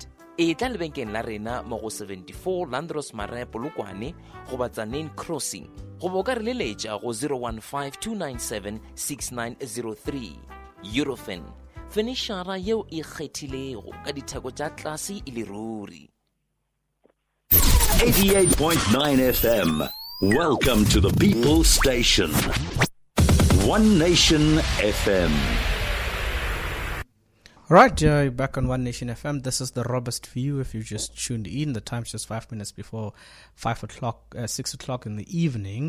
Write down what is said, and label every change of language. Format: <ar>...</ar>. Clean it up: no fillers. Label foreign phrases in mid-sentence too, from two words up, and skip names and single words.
<nso>E tla lebenkeng la rena mo go 74 Landros Mare Polokwane go ba Tsaneng Crossing. Go bo ka re leletša go 015-297-6903. Eurofin, fenishara yeo e kgethilego ka ditheko tša tlase e le ruri. 88.9 FM.</nso> <en>Welcome to the People Station. One Nation FM. Right, you're back on One Nation FM. This is the Robust View. If you just tuned in, the time's just 5 minutes before 6 o'clock in the evening.</en>